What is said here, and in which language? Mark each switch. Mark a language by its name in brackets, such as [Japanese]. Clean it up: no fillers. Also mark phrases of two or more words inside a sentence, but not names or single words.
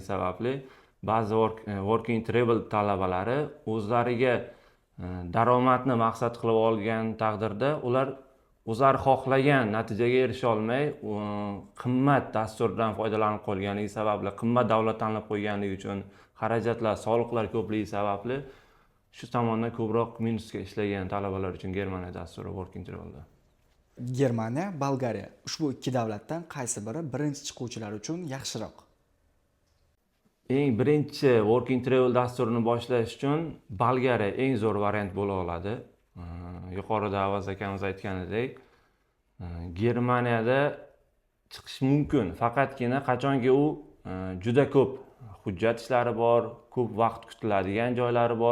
[Uzbek] sababli ba'zi Work and Travel talabalari o'zlariga daromadni maqsad qilib olgan taqdirda ular o'zlari xohlagan natijaga erisha olmay, qimmat dasturdan foydalanib qolganligi sababli, qimmat davlat tanlab qo'yganligi uchun xarajatlar, soliqlar ko'pligi sababli shu tomondan ko'proq minusga ishlagan talabalar uchun Germaniya dasturi Work and Travelda. Germaniya, Bolgariya, ushbu ikki davlatdan qaysi biri birinchi chiquvchilar uchun yaxshiroq? eng birinchi work and travel dasturini boshlash uchun Bolgariya eng zo'r variant bo'la oladi. Yuqorida Avaz akamiz aytganidek, Germaniyada chiqish mumkin. Faqatgina qachonki u juda ko'p hujjat ishlari bor, ko'p vaqt kutiladigan joylari bor.